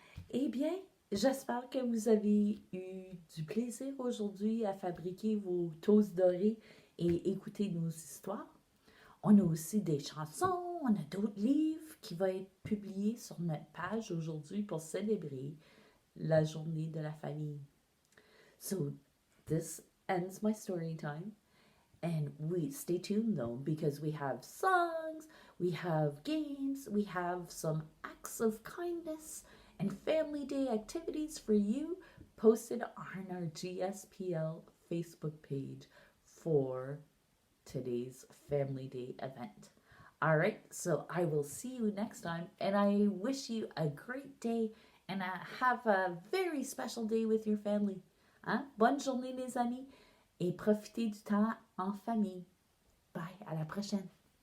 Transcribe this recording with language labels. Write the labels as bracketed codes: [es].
[fr] Eh bien, j'espère que vous avez eu du plaisir aujourd'hui à fabriquer vos toasts dorés et écouter nos histoires. On a aussi des chansons, on a d'autres livres qui vont être publiés sur notre page aujourd'hui pour célébrer la journée de la famille. [en] So, this ends my story time. And we stay tuned though, because we have songs, we have games, we have some acts of kindness and family day activities for you posted on our GSPL Facebook page for today's Family Day event. All right, so I will see you next time, and I wish you a great day and have a very special day with your family. Hein? [fr] Bonne journée, les amis, et profitez du temps en famille. Bye, à la prochaine.